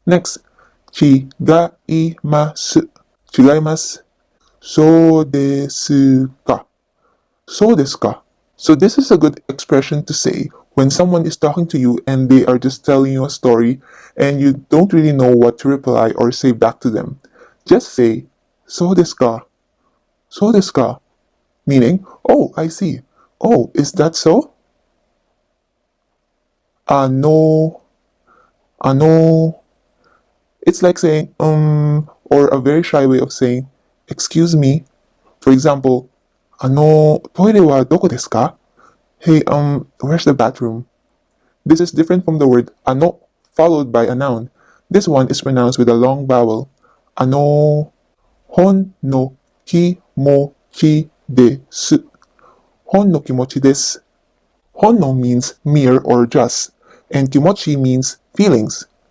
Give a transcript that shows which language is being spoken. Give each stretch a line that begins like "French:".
Japanese: Next, 違います。違います。そうですか。そうですか.
English: So this is a good expression to say when someone is talking to you and they are just telling you a story and you don't really know what to reply or say back to them. Just say,
Japanese: そうですか. そうですか.
English: Meaning, oh, I see. Oh, is that so?
Japanese: あの、あの.
English: It's like saying, or a very shy way of saying, excuse me.
Japanese: For example, トイレはどこですか?
English: Hey, where's the bathroom? This is different from the word ano, followed by a noun. This one is pronounced with a long vowel.
Japanese: Ano, hon no kimochi desu. Hon no kimochi desu.
English: Hon no means mere or just, and kimochi means feelings.